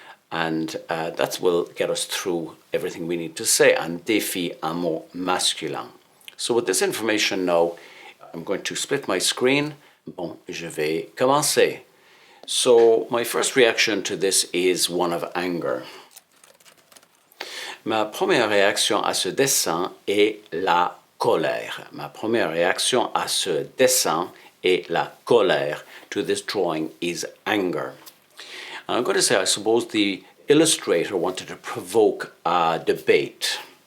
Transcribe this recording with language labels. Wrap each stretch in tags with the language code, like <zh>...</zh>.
<en>And that will get us through everything we need to say.</en> <fr>Un défi, un mot masculin.</fr> <en>So with this information now, I'm going to split my screen.</en> <fr>Bon, je vais commencer.</fr> <en>So my first reaction to this is one of anger.</en> <fr>Ma première réaction à ce dessin est la colère. Ma première réaction à ce dessin et la colère</fr> <en>to this drawing is anger. And I'm going to say, I suppose the illustrator wanted to provoke a debate.</en>